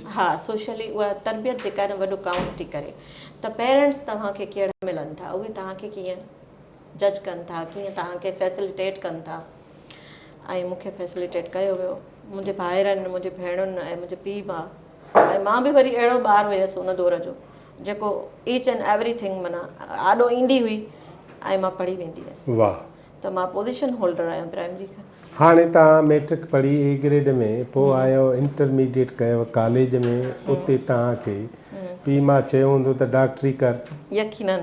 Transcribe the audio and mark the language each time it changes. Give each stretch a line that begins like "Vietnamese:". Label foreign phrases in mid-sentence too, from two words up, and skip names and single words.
Sindhi: हा सोशली उहा तरबियत जेका आहे न वॾो काउंट थी करे त पेरेंट्स तव्हांखे कहिड़ा मिलनि था उहे तव्हांखे कीअं जज कनि था कीअं तव्हांखे फैसिलिटेट कनि था ऐं मूंखे फैसिलिटेट कयो वियो मुंहिंजे भाइरनि मुंहिंजे भेणुनि ऐं मुंहिंजे पीउ मां ऐं मां बि वरी अहिड़ो ॿारु हुयसि उन दौर जो जेको
English: each and everything
Sindhi: माना आॾो ईंदी हुई ऐं मां पढ़ी वेंदी हुयसि वाह त मां
English: position holder
Sindhi: आहियां प्राइमरी खां हाणे तव्हां मैट्रिक पढ़ी
English: A grade
Sindhi: में पोइ आयो इंटरमीडिएट कयो कॉलेज में उते तव्हांखे पीउ मां चयो हूंदो त डॉक्टरी कर यकीनन